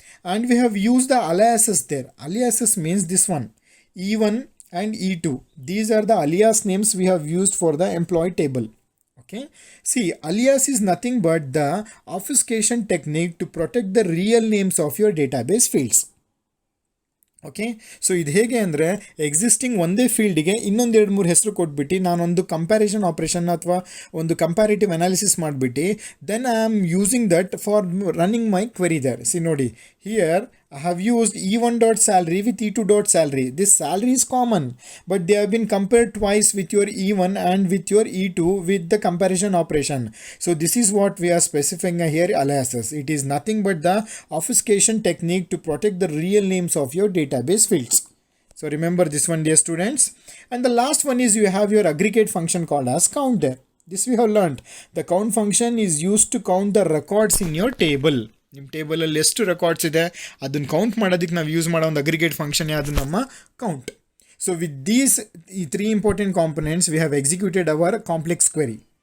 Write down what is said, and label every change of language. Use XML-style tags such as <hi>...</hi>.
<en>And we have used the aliases there. Aliases means this one, E1 and E2. These are the alias names we have used for the employee table. Okay, see, alias is nothing but the obfuscation technique to protect the real names of your database fields.</en> <kn>Okay, so ಇದು ಹೇಗೆ ಅಂದರೆ existing ಒಂದೇ ಫೀಲ್ಡಿಗೆ ಇನ್ನೊಂದು 2-3 ಹೆಸರು ಕೊಟ್ಬಿಟ್ಟು ನಾನೊಂದು comparison operation ಅಥವಾ ಒಂದು ಕಂಪ್ಯಾರಿಟಿವ್ ಅನಾಲಿಸಿಸ್ ಮಾಡಿಬಿಟ್ಟು</kn> <en>Then I am using that for running my query there. See ನೋಡಿ, here I have used E1 dot salary with E2 dot salary. This salary is common, but they have been compared twice with your E1 and with your E2 with the comparison operation. So this is what we are specifying here, aliases. It is nothing but the obfuscation technique to protect the real names of your database fields. So remember this one, dear students. And the last one is you have your aggregate function called as count there. This we have learned. The count function is used to count the records in your table.</en> <kn>ನಿಮ್ಮ ಟೇಬಲಲ್ಲಿ ಎಷ್ಟು records ಇದೆ ಅದನ್ನು count ಮಾಡೋದಕ್ಕೆ ನಾವು use ಮಾಡೋ ಒಂದು aggregate function ಯಾವುದು? ನಮ್ಮ count.</kn> <en>So with these 3 important components we have executed our complex query.</en>